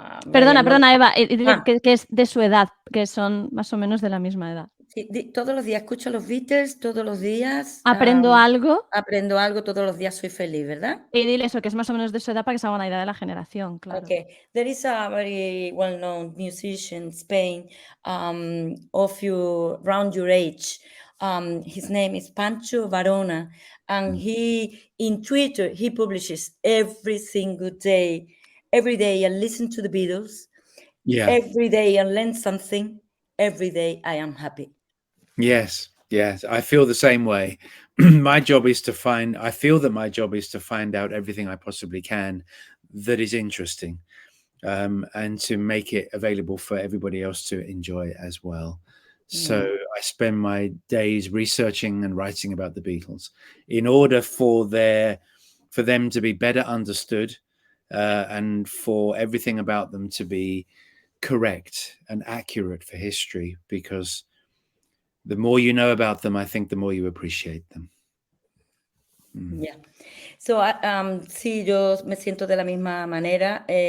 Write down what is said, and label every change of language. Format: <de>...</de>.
<es>Perdona, Eva, dile que es de su edad, que son más o menos de la misma edad. Sí, todos los días escucho a los Beatles, todos los días Aprendo algo. aprendo algo, todos los días soy feliz, ¿verdad? Y dile eso, que es más o menos de su edad, para que se haga una idea de la generación, claro.</es> <en>Okay. There is a very well-known musician in Spain, of you around your age. His name is Pancho Varona, and he in Twitter he publishes every single day. Every day I listen to the Beatles. Yeah. Every day I learn something. Every day I am happy. Yes. I feel the same way. I feel that my job is to find out everything I possibly can that is interesting, and to make it available for everybody else to enjoy as well. So I spend my days researching and writing about the Beatles in order for them to be better understood, and for everything about them to be correct and accurate for history, because the more you know about them, I think the more you appreciate them. Yeah.</en> <es>So, sí, yo me siento de la misma manera.</es>